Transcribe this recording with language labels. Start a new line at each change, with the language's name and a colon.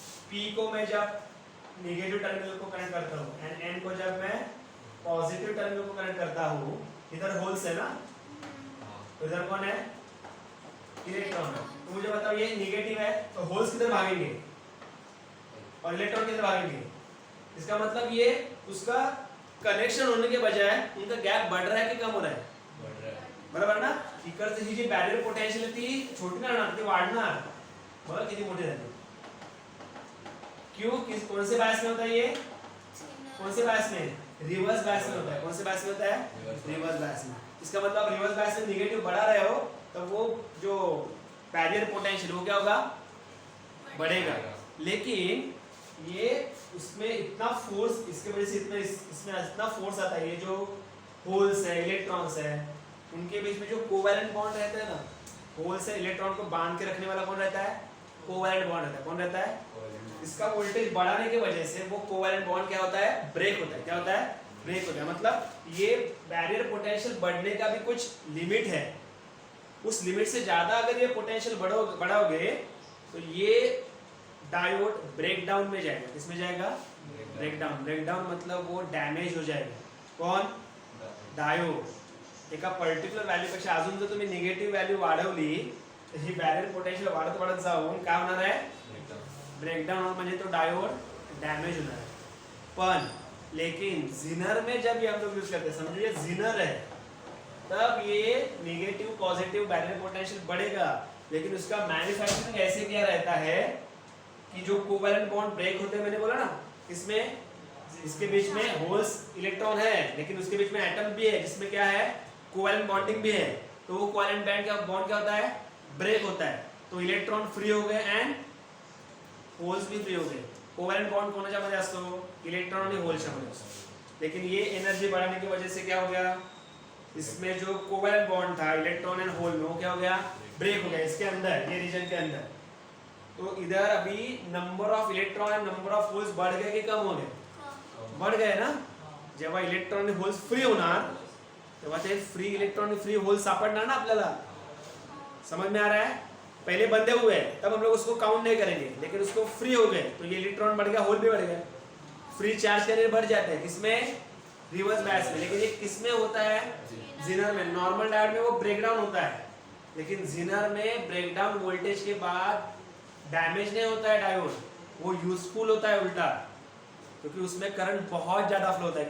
Hindi: P को मैं जब नेगेटिव टर्मिनल को कनेक्ट करता हूँ एंड N को जब मैं पॉजिटिव टर्मिनल को कनेक्ट करता हूँ, इधर होल्स है ना, तो इधर कौन है, इलेक्ट्रॉन है। तो मुझे बताओ ये नेगेटिव है तो होल्स किधर भागेंगे और इलेक्ट्रॉन किधर भागेंगे। इसका मतलब ये उसका कनेक्शन होने के बजाय उनका गैप बढ़ रहा है कि कम हो रहा है, बढ़ रहा है, बरोबर ना।
Marathi: इकडचे ही जी बॅरियर पोटेंशियल ती छोटी नाही होणार, ती वाढणार, बघा किती मोठी झाली।
Hindi: क्यों, किस कौन से बायस में होता है ये, कौन से बायस में, रिवर्स बायस में होता है। कौन से बायस में होता है, रिवर्स बायस में। इसका मतलब रिवर्स बायस में नेगेटिव बढ़ा रहे हो तब वो जो बैरियर पोटेंशियल वो क्या होगा, बढ़ेगा। लेकिन ये उसमें इतना फोर्स, इसके वजह से इतना इसमें इतना फोर्स आता है, ये जो होल्स है इलेक्ट्रॉन्स है उनके बीच में जो कोवैलेंट बॉन्ड रहता है ना, होल से इलेक्ट्रॉन को बांध के रखने वाला कौन रहता है, कोवैलेंट बॉन्ड रहता है। कौन रहता है, इसका वोल्टेज बढ़ाने की वजह से वो कोवैलेंट बॉन्ड क्या होता है, ब्रेक होता है। क्या होता है, ब्रेक होता है। मतलब ये बैरियर पोटेंशियल बढ़ने का भी कुछ लिमिट है, उस लिमिट से ज्यादा अगर ये पोटेंशियल बढ़ाओगे तो ये डायोड ब्रेकडाउन में जाएगा। किसमें जाएगा, ब्रेकडाउन। ब्रेकडाउन मतलब वो डैमेज हो जाएगा। कौन, डायोड।
Marathi: एका पर्टिक्युलर व्हॅल्यू पेक्षा अजून जर तुम्ही निगेटिव्ह व्हॅल्यू वाढवली तर ही बॅरियर पोटेंशियल वाढत वाढत जाऊन काय होणार आहे, ब्रेकडाउन म्हणजे तो डायोड
Hindi: डैमेज होना है। पण लेकिन ज़ेनर में जब ये हम लोग यूज करते हैं, समझिए ज़ेनर है, तब ये नेगेटिव पॉजिटिव बैरियर पोटेंशियल बढ़ेगा, लेकिन उसका मैन्युफैक्चरिंग ऐसे किया रहता है कि जो कोवैलेंट बॉन्ड ब्रेक होते हैं, मैंने बोला ना, इसमें इसके बीच में होल्स इलेक्ट्रॉन है लेकिन उसके बीच में एटम भी है जिसमें क्या है, कोवैलेंट बॉन्डिंग भी है। तो वो कोवैलेंट बॉन्ड क्या होता है, ब्रेक होता है, तो इलेक्ट्रॉन फ्री हो गए एंड होल्स भी फ्री हो गए।
Marathi: कोवैलेंट बॉन्ड कोणाच्या मध्ये असतो, इलेक्ट्रॉन आणि होल्सच्या मध्ये असतो।
Hindi: लेकिन ये एनर्जी बढ़ाने की वजह से क्या हो गया, इसमें जो कोवैलेंट बॉन्ड था इलेक्ट्रॉन एंड होल में वो क्या हो गया, ब्रेक हो गया इसके अंदर, ये रीजन के अंदर। तो इधर अभी number of electron and number of holes बढ़ गए कि कम हो गए, बढ़ गए ना।
Marathi: जेव्हा इलेक्ट्रॉन आणि होल्स फ्री होणार तेव्हा ते फ्री इलेक्ट्रॉन आणि फ्री होल्स सापडणार ना आपल्याला।
Hindi: समझ में आ रहा है, पहले बंधे हुए हैं तब हम लोग उसको काउंट नहीं करेंगे, लेकिन उसको फ्री हो गए तो ये इलेक्ट्रॉन बढ़ गया, होल भी बढ़ गया। फ्री चार्ज कैरियर बढ़ जाते हैं, किसमें, रिवर्स बायस में। लेकिन ये किसमें होता है, ज़ेनर में। नॉर्मल डायोड में वो ब्रेकडाउन होता है, लेकिन ज़ेनर में ब्रेकडाउन वोल्टेज के बाद डैमेज नहीं होता है डायोड, वो यूजफुल होता है उल्टा, क्योंकि उसमें करंट बहुत ज्यादा फ्लो होता है।